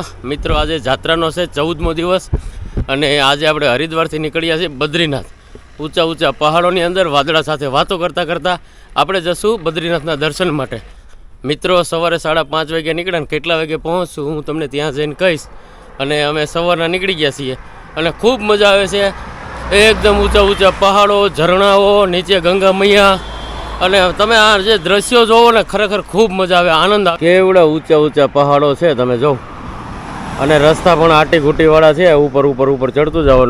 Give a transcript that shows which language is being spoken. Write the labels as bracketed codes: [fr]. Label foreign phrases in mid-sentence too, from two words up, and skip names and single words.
[gu] મિત્રો આજ જાત્રાનો છે 14મો દિવસ અને આજ આપણે હરિદ્વારથી નીકળ્યા છે બદ્રીનાથ। ઊંચા ઊંચા પહાડોની અંદર વાદળા સાથે વાતો કરતા કરતા આપણે જશું બદ્રીનાથના દર્શન માટે। મિત્રો સવારે 5:30 વાગે નીકળ્યા, કેટલા વાગે પહોંચશું હું તમને ત્યાં જઈને કહીશ। અને અમે સવારના નીકળી ગયા છીએ અને ખૂબ મજા આવે છે। એકદમ ઊંચા ઊંચા પહાડો, ઝરણાઓ, નીચે ગંગા મૈયા અને તમે આ જે દ્રશ્યો જોવો ને ખરેખર ખૂબ મજા આવે, આનંદ આવે। કેવડા ઊંચા ઊંચા પહાડો છે તમે જો, અને રસ્તા પણ આટી ઘૂંટીવાળા છે, ઉપર ઉપર ઉપર ચડતું જવાનું।